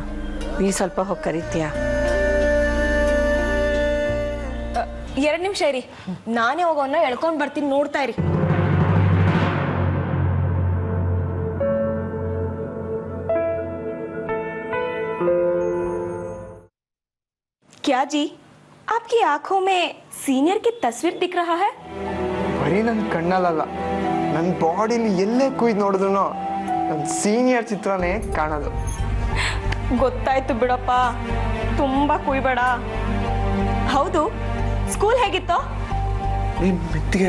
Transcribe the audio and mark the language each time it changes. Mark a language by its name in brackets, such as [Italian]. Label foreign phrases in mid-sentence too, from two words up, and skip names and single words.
[Kannada] ನೀ ಸ್ವಲ್ಪ ಹೋಗಿ ಕರಿತೀಯಾ? 2 ನಿಮಿಷ ಇರಿ, ನಾನೇ ಹೋಗೋನ್ನ ಎಳ್ಕೊಂಡ್ ಬರ್ತೀನಿ, ನೋಡ್ತಾ ಇರಿ. [Hindi] क्या जी, आपकी आंखों में सीनियर की तस्वीर दिख रहा है? [Kannada] ಬರೀ ನನ್ನ ಕಣ್ಣಲ್ಲ, ನನ್ನ ಬಾಡಿಲಿ ಎಲ್ಲೇ ಕುಯ್ದು ನೋಡಿದ್ರು ನನ್ನ ಸೀನಿಯರ್ ಚಿತ್ರನೇ ಕಾಣೋದು. ಗೊತ್ತಾಯ್ತು ಬಿಡಪ್ಪ, ತುಂಬಾ ಕುಯ್ಬೇಡ. ಹೌದು, ಸ್ಕೂಲ್ ಹೇಗಿತ್ತು? ನೀನ್ ಮೆತ್ತಿಗೆ.